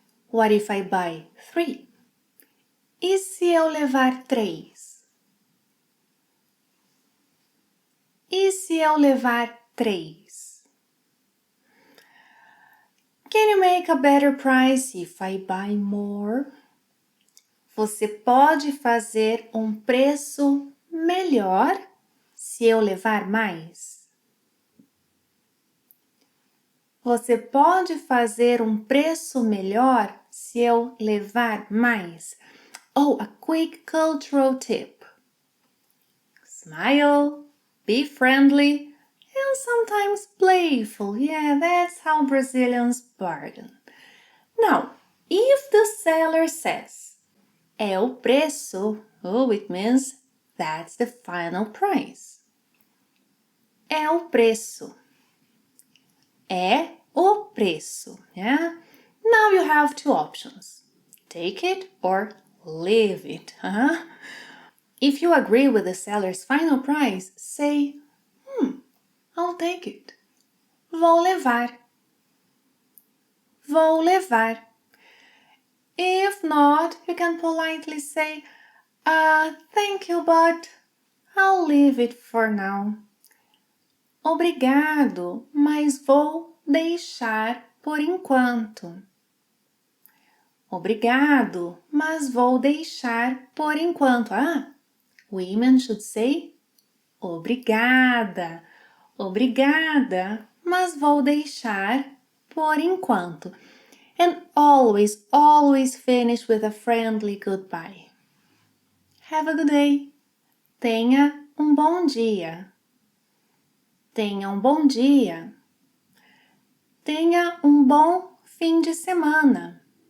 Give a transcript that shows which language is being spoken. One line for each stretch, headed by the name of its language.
English: What if I buy 3?
Portuguese: E se eu levar 3? E se eu levar 3?
English: Can you make a better price if I buy more?
Portuguese: Você pode fazer preço melhor se eu levar mais? Você pode fazer preço melhor se eu levar mais?
English: Oh, a quick cultural tip. Smile, be friendly, and sometimes playful. Yeah, that's how Brazilians bargain. Now, if the seller says,
Portuguese: é o preço,
English: oh, it means that's the final price.
Portuguese: É o preço. É o preço. Yeah?
English: Now you have 2 options. Take it or leave it. If you agree with the seller's final price, say, I'll take it.
Portuguese: Vou levar. Vou levar.
English: If not, you can politely say, thank you, but I'll leave it for now.
Portuguese: Obrigado, mas vou deixar por enquanto. Obrigado, mas vou deixar por enquanto.
English: Women should say obrigada.
Portuguese: Obrigada, mas vou deixar por enquanto.
English: And always, always finish with a friendly goodbye. Have a good day.
Portuguese: Tenha bom dia. Tenha bom dia. Tenha bom fim de semana.